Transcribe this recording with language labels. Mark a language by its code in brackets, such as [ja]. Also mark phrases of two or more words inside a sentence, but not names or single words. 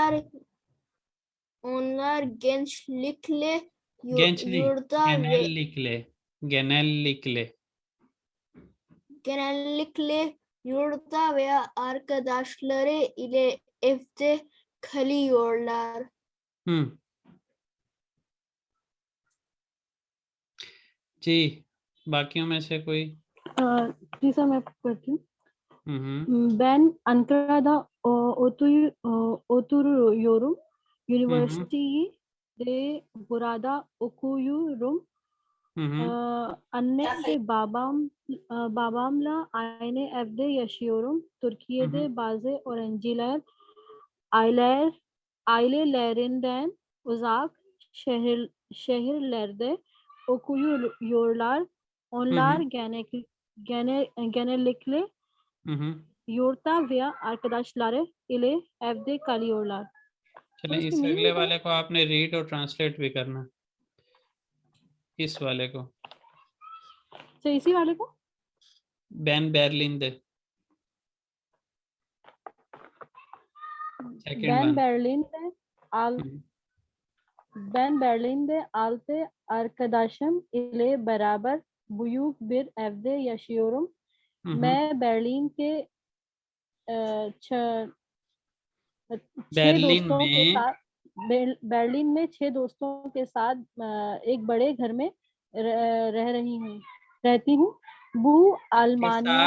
[tr] Onlar gençlikle gençlik yurda ve genellikle genellikle yurda veya arkadaşları ile evde kalıyorlar. [hi] हम्म जी, बाकियों में से कोई जी सर, मैं पढ़ती हूँ। हम्म [tr] Ben Ankara'da oturuyorum. Üniversiteyi de burada okuyorum. Annem ve babamla aynı evde yaşıyorum. Türkiye'de bazı öğrenciler ailelerinden uzak şehirlerde okuyorlar. Onlar genellikle yurtta veya arkadaşları ile evde kalıyorlar. [hi] चलें, इसकी इस meaning अगले बताओ। वाले को आपने रीड और ट्रांसलेट भी करना, इस वाले को। तो इसी वाले को [tr] Ben Berlin'de, सेकंड Ben [hi] वन। [tr] Berlin'de altı arkadaşım ile beraber büyük bir evde yaşıyorum. [hi] मैं berlin के छह बर्लिन दोस्तों के में साथ बर्लिन में 6 दोस्तों के साथ एक बड़े घर में रहती हूँ। वो अल्मानिया